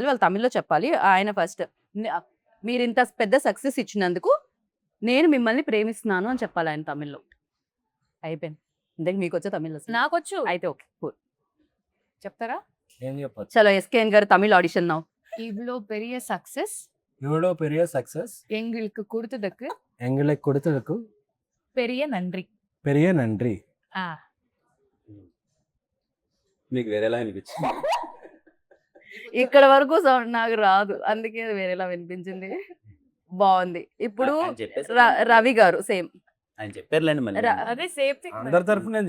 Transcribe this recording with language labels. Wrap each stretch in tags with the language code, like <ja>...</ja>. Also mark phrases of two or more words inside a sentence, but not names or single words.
<te>వాళ్ళు తమిళ్లో చెప్పాలి. ఆయన ఫస్ట్ మీరు ఇంత పెద్ద సక్సెస్ ఇచ్చినందుకు నేను మిమ్మల్ని ప్రేమిస్తున్నాను అని చెప్పాలి ఆయన తమిళ్లో. అయిపోయింది. ఇంతకు మీకు వచ్చే తమిళ్ అసలు? నాకొచ్చు, అయితే</te> <en>okay, cool.</en> <te>చెప్తారా? ఏం చెప్పచ్చు. చలో ఎస్కేఎన్ గారు తమిళ్</te> <en>audition now.</en> <ta>இவ்ளோ பெரிய சக்சஸ் இவ்வளோ பெரிய சக்சஸ் எங்களுக்கு கொடுத்ததுக்கு எங்களுக்கு கொடுத்ததுக்கு பெரிய நன்றி. பெரிய நன்றி.</ta> <te>ఆ, మీకు వేరేలా అనిపించింది? ఇక్కడ వరకు sound నాకు రాదు, అందుకే వేరేలా వినిపించింది. బాగుంది. ఇప్పుడు ఆయన చెప్పేసి రవి గారు సేమ్. ఆయన చెప్పారులేండి మళ్ళీ. అదే</te> <en>safe thing.</en> <te>అందరి తరఫున నేను</te>